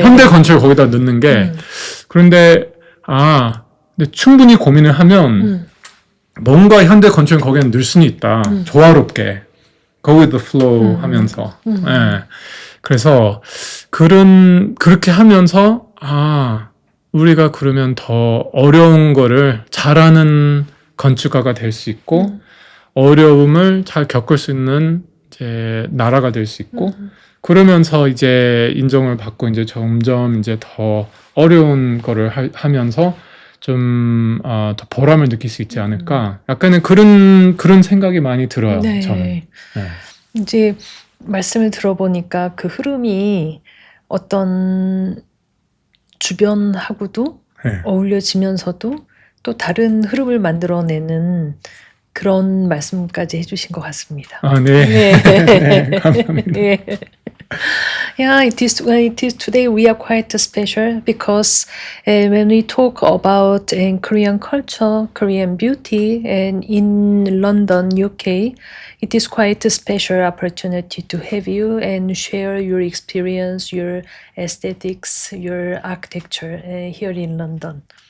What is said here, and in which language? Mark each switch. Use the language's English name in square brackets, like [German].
[Korean] 현대 건축을 거기다 넣는 게. 그런데 근데 충분히 고민을 하면 뭔가 현대 건축을 거기에 넣을 수는 있다. 조화롭게 [English] go with the flow [Korean] 하면서. 네. 그래서 그렇게 하면서 우리가 그러면 더 어려운 거를 잘하는 건축가가 될 수 있고 어려움을 잘 겪을 수 있는 이제 나라가 될 수 있고 그러면서 이제 인정을 받고 이제 점점 이제 더 어려운 거를 하면서 좀 더 보람을 느낄 수 있지 않을까. 약간은 그런 생각이 많이 들어요. 네. 저는. 네. 이제 말씀을 들어보니까 그 흐름이 어떤 주변하고도 어울려지면서도 또 다른 흐름을 만들어내는 그런 말씀까지 해주신 것 같습니다. 네. 네, 감사합니다. [English] Yeah, it is today we are quite special because when we talk about Korean culture, Korean beauty, and in London, UK, it is quite a special opportunity to have you and share your experience, your aesthetics, your architecture here in London.